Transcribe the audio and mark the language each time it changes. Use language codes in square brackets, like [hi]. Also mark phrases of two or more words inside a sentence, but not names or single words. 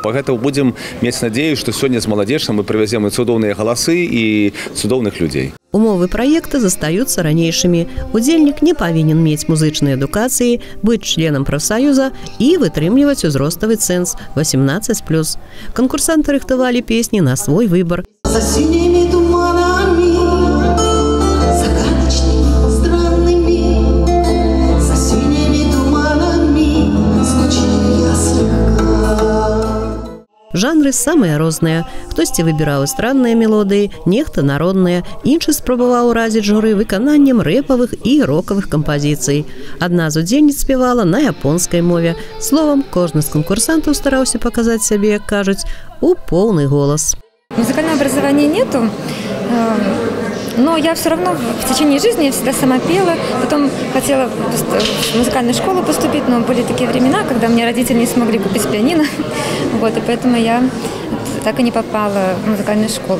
[be] Пагэтаму будзем мець надзею, што сёння з маладзежам мы прывязем і цудоўныя галасы, і цудоўных людзей. Умовы праекта застаюцца ранейшымі. Удзельнік не павінен мець музычнай адукацыі, быць членам прафсаюза і вытрымліваць узроставы цэнз 18+. Канкурсанты рыхтавалі песні на свой выбар. [ru] За синими туманами, загадочными, странными, за синими туманами звучит я слегка. [be] Жанры самыя розныя. Хтосьці выбіраў эстрадныя мелодыі, нехта народныя, іншы спрабаваў уразіць журы выкананнем рэпавых і рокавых кампазіцый. Адна з удзельніц спявала на японскай мове. Словам, кожны з канкурсантаў стараўся паказаць сябе, як кажуць, у поўны голас. [ru] Музыкального образования нету, но я все равно в течение жизни я всегда сама пела. Потом хотела в музыкальную школу поступить, но были такие времена, когда мне родители не смогли купить пианино. Вот, и поэтому я так и не попала в музыкальную школу.